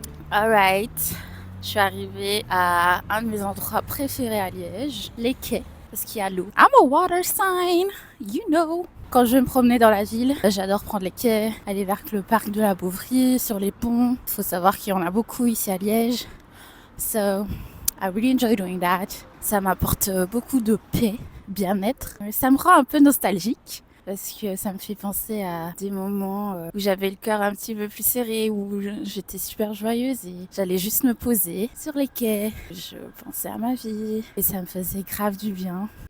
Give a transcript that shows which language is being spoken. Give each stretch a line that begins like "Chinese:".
French: Alright. Je suis arrivée à un de mes endroits préférés à Liège, les quais, parce qu'il y a l'eau.
English: I'm a water sign, you know.
French: Quand je vais me promener dans la ville, j'adore prendre les quais, aller vers le parc de la Beauvrie, sur les ponts. Il faut savoir qu'il y en a beaucoup ici à Liège.
English: So, I really enjoy doing that.
French: Ça m'apporte beaucoup de paix, bien-être. Ça me rend un peu nostalgique parce que ça me fait penser à des moments où j'avais le cœur un petit peu plus serré, où j'étais super joyeuse et j'allais juste me poser sur les quais. Je pensais à ma vie et ça me faisait grave du bien.